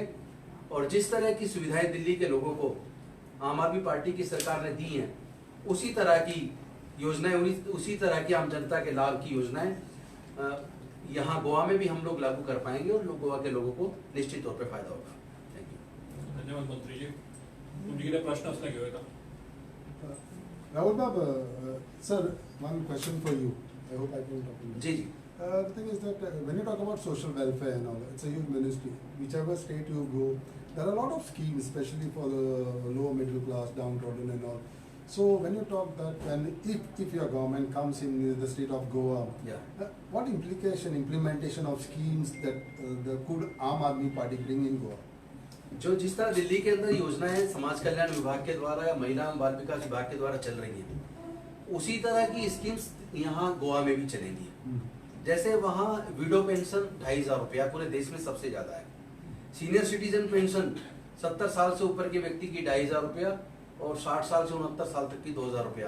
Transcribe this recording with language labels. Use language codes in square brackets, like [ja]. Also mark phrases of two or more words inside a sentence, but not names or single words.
[hi] और जिस तरह की सुविधाएं दिल्ली के लोगों को आम आदमी पार्टी की सरकार ने दी हैं, उसी तरह की योजनाएं, उसी तरह की आम जनता के लाभ की योजनाएं यहाँ गोवा में भी हम लोग लागू कर पाएंगे और गोवा के लोगों को निश्चित तौर पर फायदा होगा. [en] Thank you. [hi] धन्यवाद मंत्री जी. [kok] तुमचे कितें प्रश्न असले घेवं. [en] Rahul Bab, sir, one question for you. I hope I can talk to you. [hi] जी जी. [en] The thing is that when you talk about social welfare and all, it's a huge ministry. Whichever state you go, there are a lot of schemes, especially for the lower middle class, downtrodden and all. So when you talk that, and if your government comes in the state of Goa, Yeah. what implementation of schemes that the could Aam Aadmi Party bring in Goa? [hi] जो जिस तरह दिल्ली के अंदर योजनाएं समाज कल्याण विभाग के द्वारा या महिला एवं बाल विकास विभाग के द्वारा चल रही हैं, उसी तरह की स्कीम्स यहाँ गोवा में भी चलेंगी. जैसे वहाँ [en] widow pension [hi] 2,500 रुपया पूरे देश में सबसे ज्यादा है. [en] senior citizen [hi] पेंशन 70 साल से ऊपर के व्यक्ति की 2,500 रुपया और 60 साल से 69 साल तक की 2,000 रुपया.